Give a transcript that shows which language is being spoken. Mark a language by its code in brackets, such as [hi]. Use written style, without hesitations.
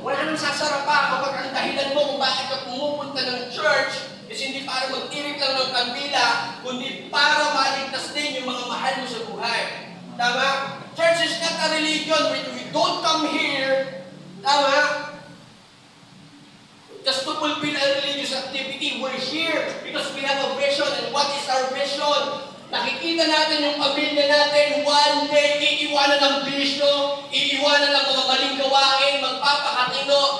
[tl] Wala nang sasarap pa kapag ang dahilan mo kung bakit ka pumupunta ng church is hindi para mag-tirik lang ng kandila, kundi para maligtas din yung mga mahal mo sa buhay. Tama? [en] Church is not a religion. We don't come here, tama? Just to fulfill a religious activity. We're here because we have a vision. And what is our vision? [tl] Nakikita natin yung pamilya natin, [en] one day, [tl] iiwanan ng bisyo, iiwanan ng mga maling gawain, magpapakatino.